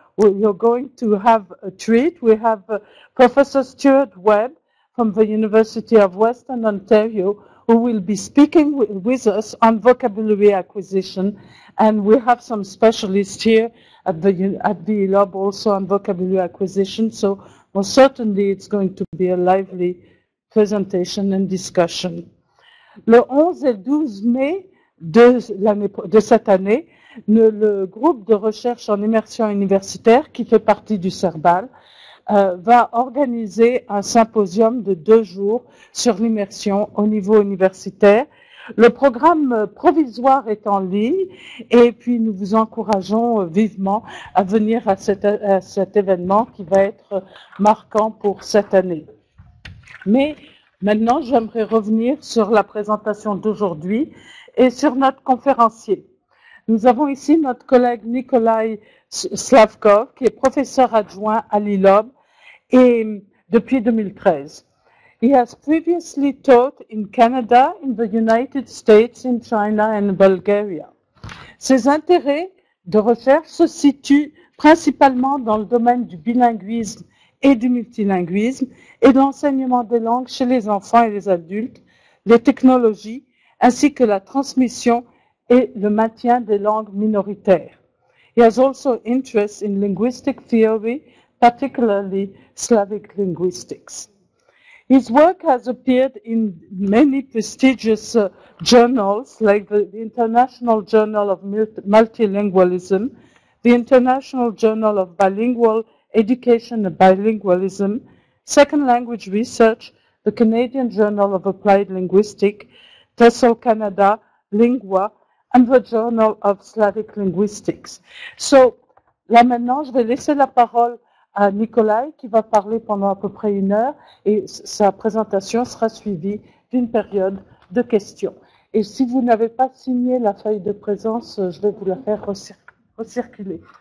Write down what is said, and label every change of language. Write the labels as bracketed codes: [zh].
[en] You're going to have a treat. We have Professor Stuart Webb from the University of Western Ontario, who will be speaking with us on vocabulary acquisition. And we have some specialists here at the ILOB also on vocabulary acquisition. So most certainly it's going to be a lively presentation and discussion. [fr] Le 11 et 12 mai de cette année, le groupe de recherche en immersion universitaire, qui fait partie du CERBAL, va organiser un symposium de 2 jours sur l'immersion au niveau universitaire. Le programme provisoire est en ligne et puis nous vous encourageons vivement à venir à cet événement qui va être marquant pour cette année. Mais maintenant, j'aimerais revenir sur la présentation d'aujourd'hui et sur notre conférencier. Nous avons ici notre collègue Nikolay Slavkov, qui est professeur adjoint à l'ILOB et depuis 2013. [en] He has previously taught in Canada, in the United States, in China and Bulgaria. [fr] Ses intérêts de recherche se situent principalement dans le domaine du bilinguisme et du multilinguisme et de l'enseignement des langues chez les enfants et les adultes, les technologies, ainsi que la transmission et le maintien des langues minoritaires. [en] He has also interest in linguistic theory, particularly Slavic linguistics. His work has appeared in many prestigious journals like the International Journal of Multilingualism, the International Journal of Bilingual Education and Bilingualism, Second Language Research, the Canadian Journal of Applied Linguistics, TESOL Canada, Lingua, and the Journal of Slavic Linguistics. [fr] So, là maintenant, je vais laisser la parole à Nikolay qui va parler pendant à peu près 1 heure et sa présentation sera suivie d'une période de questions. Et si vous n'avez pas signé la feuille de présence, je vais vous la faire recirculer.